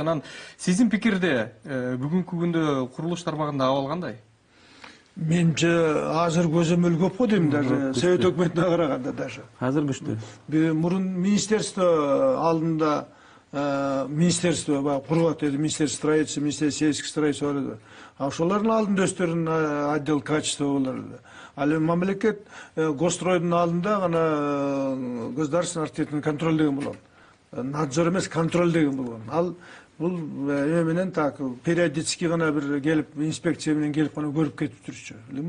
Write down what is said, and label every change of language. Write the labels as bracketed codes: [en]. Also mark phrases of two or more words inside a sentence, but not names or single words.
[ky] Анан сиздин пикирде бүгүнкү күндө курулуш тармагында абал кандай? Менимче азыр көзөмөл көп го дейм, даже Совет өкмөтүнө караганда даже. Азыр күчтүү. Мурун министерство алдында министерство курулат эди, [ru] министерство строительства, министерство сельских строительства [ky] бар эди. А ошолордун алдында өздөрүнүн [ru] отдел качества [ky] болор эле. Ал эми мамлекет госстройдун алдында гана [ru] государственный архитектурный контроль [ky] деген болгон. Надзор эмес, контроль деген болгон. Ал бул эме менен так периодически гана бир келип инспекция менен келип гана көрүп кетип турчу, билдиңби?